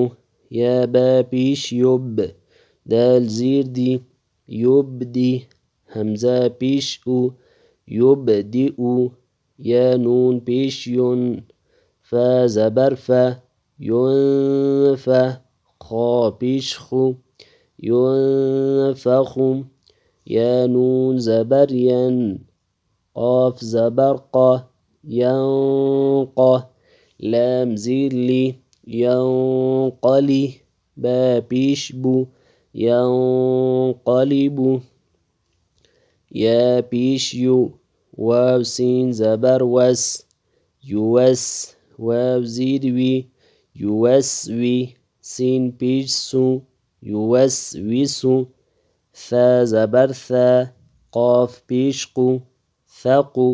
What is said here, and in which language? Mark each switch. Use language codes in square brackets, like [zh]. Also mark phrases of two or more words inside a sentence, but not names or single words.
[ur] يا با پیش يب، دال زیر دی، يبدي. همزة پیش او، يبدئو. يا نون پیش ين، فا زبر فا، ينفى. خا پیش خو، ينفخو. يا نون زبر ين، قاف زبر قا، ينقى. لام زیر لی، ينقلي. با پیش بو، ينقلب. يا پیش یو، واو سين زبر وس، يوس. واو زیر وی، يوسوي. سين پیش سو، يوسوسو. ثا زبر ثا، قاف پیش قو، ثقو.